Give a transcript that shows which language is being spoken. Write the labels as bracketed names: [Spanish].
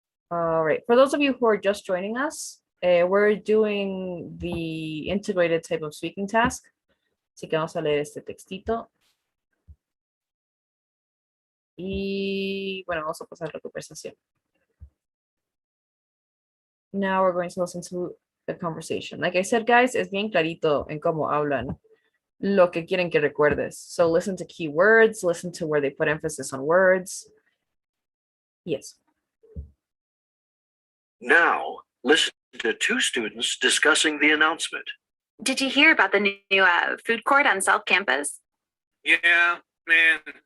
[English] All right. For those of you who are just joining us, we're doing the integrated type of speaking task. [Spanish] Así que vamos a leer este textito. Y bueno, vamos a pasar la conversación. [English] Now we're going to listen to the conversation. Like I said, guys, [Spanish] es bien clarito en cómo hablan lo que quieren que recuerdes. [English] So listen to key words, listen to where they put emphasis on words. Yes. Now, listen to two students discussing the announcement. Did you hear about the new food court on South Campus? Yeah, man.